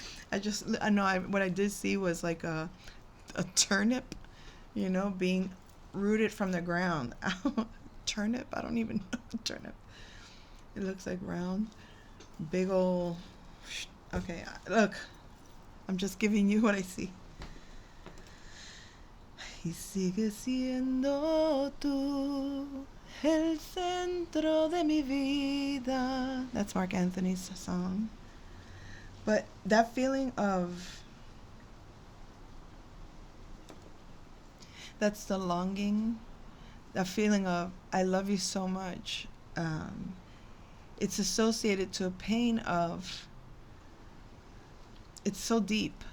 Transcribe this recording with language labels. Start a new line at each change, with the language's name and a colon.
English: What I did see was like a turnip, being rooted from the ground. Turnip? I don't even know turnip. It looks like round, big old. Okay, look, I'm just giving you what I see.
Spanish: Y sigue siendo tú el centro de mi vida.
English: That's Mark Anthony's song. But that feeling of, that's the longing, that feeling of, I love you so much. It's associated to a pain of, it's so deep.